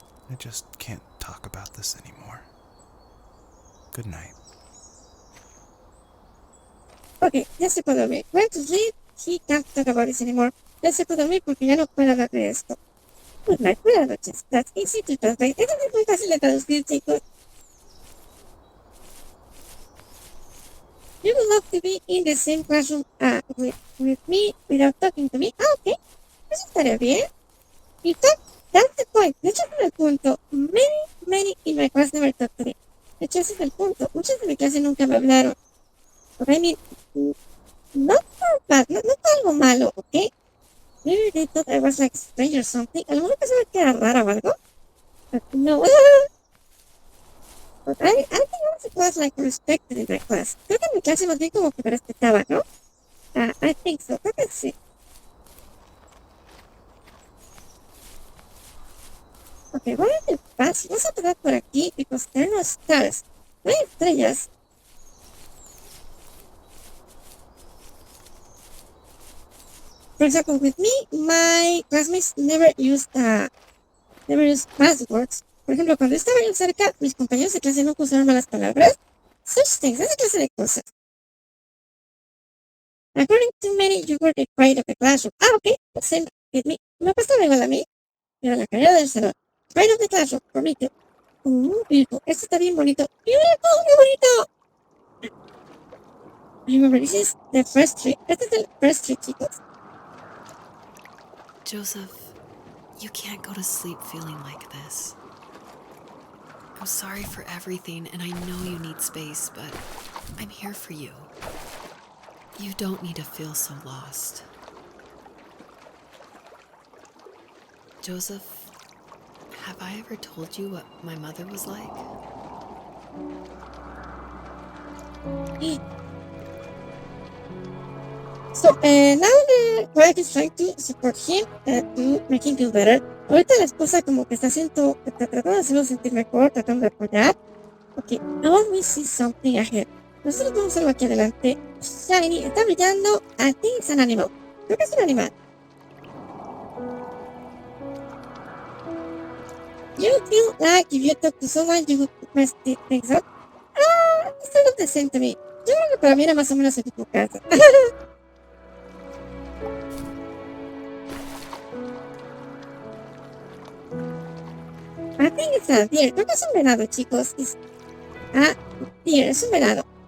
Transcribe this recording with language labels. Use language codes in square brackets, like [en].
[en] I just can't talk about this anymore. Good night. [es] Okay, ya se puede dormir. [en] Going to sleep. He can't talk about this anymore. [es] Ya se puede dormir porque ya no puedo hablar de esto. [en] Good night, [es] buenas noches. [en] That's easy to translate. [es] Eso es muy fácil de traducir, chicos. [en] You would love to be in the same classroom with me without talking to me. [es] Okay. Eso estaría bien. [en] In fact, that's the point. [es] De hecho, ese es el punto. [en] Many in my class never talked to me. [es] De hecho, ese es el punto. Muchos de mi clase nunca me hablaron. [en] But I mean, not for bad. [es] No fue algo malo, ¿ok? [en] Maybe they thought I was like strange or something. [es] Alguna persona que era rara o algo. [en] But no. But I think I was a class like respected in my class. [es] Creo que en mi clase más bien como que me respetaba, ¿no? [en] I think so. [es] Creo que sí. Okay, voy a ir fácil. Vamos a pasar por aquí [en] because there are no stars. [es] No hay estrellas. [en] For example, with me, my classmates never used passwords. [es] Por ejemplo, cuando estaba yo cerca, mis compañeros de clase nunca usaron malas palabras. [en] Such things, [es] esa clase de cosas. [en] According to many, you were the pride of the classroom. Okay, same with me. [es] Me pasaba igual a mí. Era la carrera del salón. [en] Pride of the classroom, for me too. Beautiful. [es] Esto está bien bonito. [en] Beautiful, [es] muy bonito. [en] Remember, this is the first tree. [es] Este es el [en] first tree, [es] chicos. [en] Joseph, you can't go to sleep feeling like this. I'm sorry for everything, and I know you need space, but I'm here for you. You don't need to feel so lost. Joseph, have I ever told you what my mother was like? So, now the wife is trying to support him to make him feel better. [es] Ahorita la esposa como que está tratando de hacerlo sentir mejor, tratando de apoyar. [en] Ok, now we see something ahead. [es] Nosotros vamos a verlo aquí adelante. Shiny, está brillando. [en] I think it's an animal. [es] Creo que es un animal. [en] You feel like if you talk to someone, you would mess things up. It's kind of the same to me. [es] Yo creo que para mí era más o menos en tu casa. [en] I think it's a deer. [es] Creo que es un venado, chicos. Deer, es un venado.